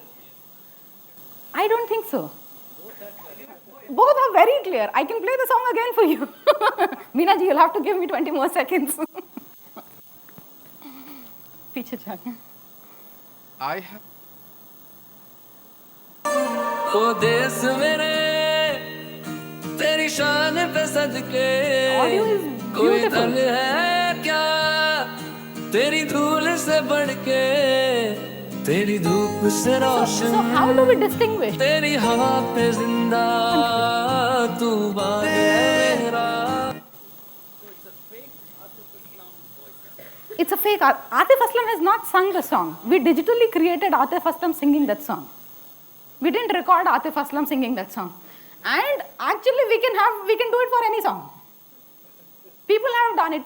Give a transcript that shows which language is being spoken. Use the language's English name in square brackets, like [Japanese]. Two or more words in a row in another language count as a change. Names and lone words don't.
[English] I don't think so. Both are very clear. I can play the song again for you. Meena ji, you'll have to give me 20 more seconds. I have. [Hindi] ओ देश मेरे तेरी शान पे सदके [English] Audio is [Hindi] कोई [English] beautiful. [Hindi] धन है क्या तेरी धूल से बढ़ के तेरी धूप से रोशन [English] So how do we distinguish? [Hindi] तेरी हवा पे जिंदा तू बाग है मेरा [English] It's a fake. Atif Aslam has not sung the song. We digitally created Atif Aslam singing that song. We didn't record Atif Aslam singing that song. And actually we can do it for any song. People have done it.